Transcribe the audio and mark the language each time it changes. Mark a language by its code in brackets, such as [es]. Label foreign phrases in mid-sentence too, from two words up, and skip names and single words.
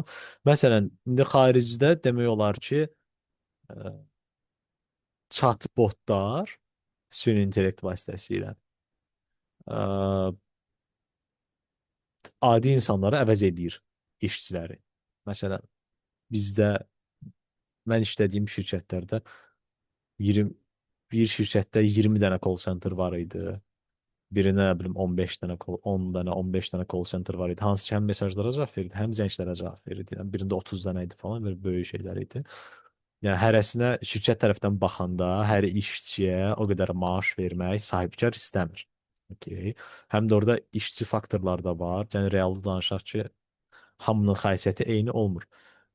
[az] Məsələn, indi xaricdə demək olar ki, ə, chatbotlar süni intellekt vasitəsilə ə, adi insanları əvəz eləyir, işçiləri. Məsələn, bizdə mən işlədiyim şirkətlərdə 20 bir şirkətdə 20 dənə [en] call center [az] var idi. Birinə nə bilim 15 dənə 10 dənə, 15 dənə [en] call center [az] var idi. Hansı ki, həm mesajlara cavab verirdi, həm zənglərə cavab verirdi. Yəni birində 30 dənə idi falan, belə böyük şeylər idi. Yəni hərəsinə şirkət tərəfdən baxanda hər işçiyə o qədər maaş vermək sahibkar istəmir. Okay. Həm də orada işçi faktorlar da var. Yəni realda danışaq ki, hamının xasiyyəti eyni olmur.